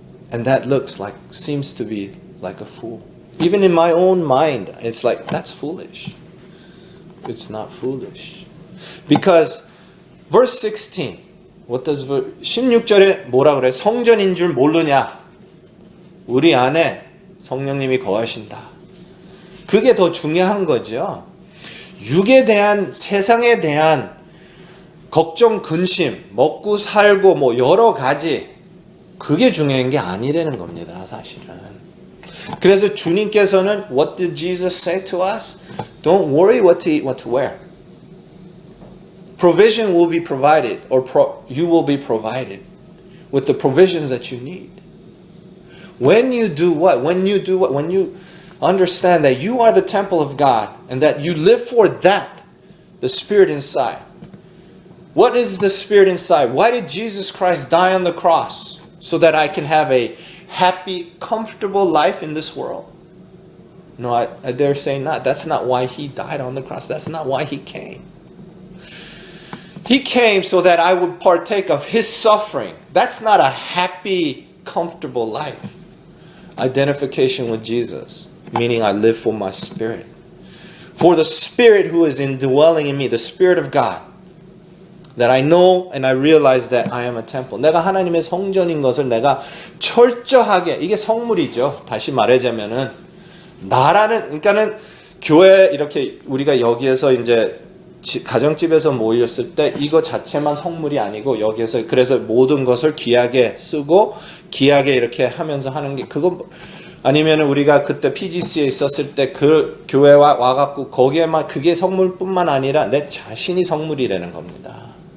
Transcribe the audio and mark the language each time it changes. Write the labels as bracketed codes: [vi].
[en] And that seems to be like a fool. Even in my own mind, it's like, that's foolish. It's not foolish. Because verse 16, what does [ko] 16절에 뭐라 그래? 성전인 줄 모르냐? 우리 안에 성령님이 거하신다. 그게 더 중요한 거죠. 육에 대한, 세상에 대한 걱정, 근심, 먹고 살고 뭐 여러 가지, 그게 중요한 게 아니라는 겁니다, 사실은. 그래서 주님께서는 [en] What did Jesus say to us? Don't worry what to eat, what to wear. Provision will be provided, or you will be provided with the provisions that you need. When you do what? When you understand that you are the temple of God and that you live for that, the Spirit inside. What is the Spirit inside? Why did Jesus Christ die on the cross? So that I can have a happy, comfortable life in this world? No, I dare say not. That's not why He died on the cross. That's not why He came. He came so that I would partake of His suffering. That's not a happy, comfortable life. Identification with Jesus, meaning I live for my spirit. For the Spirit who is indwelling in me, the Spirit of God, that I know and I realize that I am a temple. [ko] 내가 하나님의 성전인 것을 내가 철저하게, 이게 성물이죠. 다시 말하자면은 그러니까는 교회 이렇게 우리가 여기에서 이제 가정집에서 모였을 때 이거 자체만 성물이 아니고 여기에서 그래서 모든 것을 귀하게 쓰고 귀하게 이렇게 하면서 하는 게 그거 아니면 우리가 그때 PGC에 있었을 때 그 교회 와갖고 거기에만 그게 성물뿐만 아니라 내 자신이 성물이라는 겁니다.